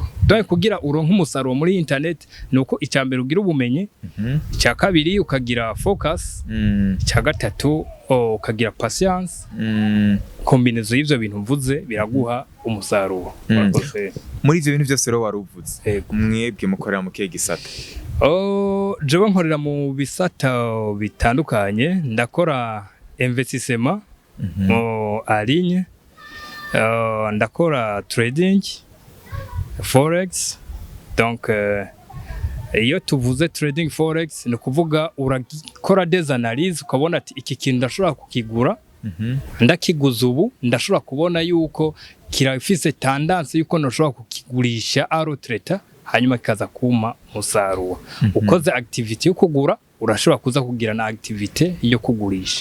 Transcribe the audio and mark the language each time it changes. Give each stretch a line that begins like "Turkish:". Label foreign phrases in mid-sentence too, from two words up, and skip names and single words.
Rundi: Donc kugira uronka umusaruro muri internet nuko icyambere ugira ubumenyi, icya kabiri ukagira focus, icya gatatu ukagira patience. Kombinezo y'ivyo bintu mvuze biraguha umusaruro. Muri ivyo bintu byose rero waruvuze, mwebwe mukorera mu kihe gisata? Jewe nkorera mu bisata bitandukanye, ndakora
French: investissement en ligne,
Rundi: ndakora
English: trading, forex.
Rundi: Donc iyo tuvuze
English: trading forex
Rundi: ni kuvuga urakora
French: des analyses
Rundi: ukabona ati iki kintu ndashobora kukigura, ndakiguza ubu ndashobora kubona yuko kirafise tendance yuko ndashobora kukigurisha
French: à retraite,
Rundi: hanyuma kikaza kuma musaruro. Ukoze activity yo kugura urashobora kuza kugira na activity yo kugurisha.